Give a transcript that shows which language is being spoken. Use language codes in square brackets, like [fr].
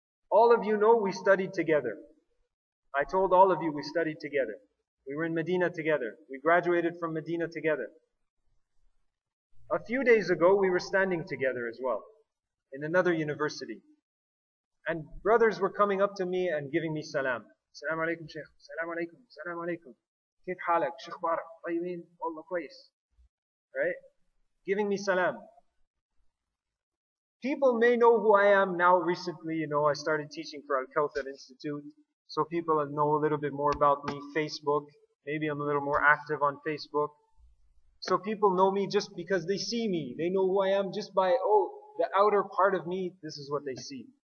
[en] All of you know we studied together. I told all of you we studied together. We were in Medina together. We graduated from Medina together. A few days ago we were standing together as well in another university. And brothers were coming up to me and giving me salam. [ar] Assalamu alaikum Shaykh. Assalamu alaikum. Assalamu alaikum. كيف حالك شيخ بارك طيبين والله كويس. [en] Right? Giving me salam. People may know who I am now recently. I started teaching for Al-Kawthar Institute. So people know a little bit more about me. Facebook. Maybe I'm a little more active on Facebook. So people know me just because they see me. They know who I am just by, the outer part of me. This is what they see.